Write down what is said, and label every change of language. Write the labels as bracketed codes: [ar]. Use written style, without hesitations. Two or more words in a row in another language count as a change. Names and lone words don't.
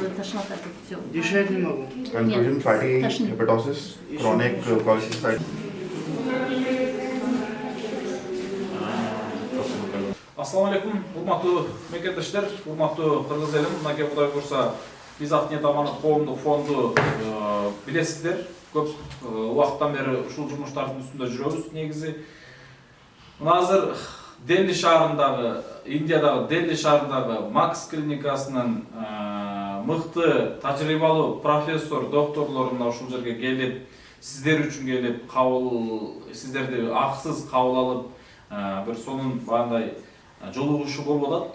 [ru] Дышать не могу. [en] Confusion, fatty hepatosis, chronic polycystic. [ar] السلام عليكم, [ky] урматтуу мекендештер, урматтуу кыргыз элим. Мынакей Кудай буйрса, биз Ак ниет аманат коомдук фонду билесиздер. Көп убакыттан бери ушул жумуштардын үстүндө жүрөбүз. Негизи мына азыр Дели шаарындагы, Индиядагы Дели шаарындагы Макс клиникасынын мыкты тажрыйбалуу профессор, докторлору мына ушул жерге келип, сиздер үчүн келип, сиздерди аксыз кабыл алып, бир сонун бандай жолугушуу болуп атат.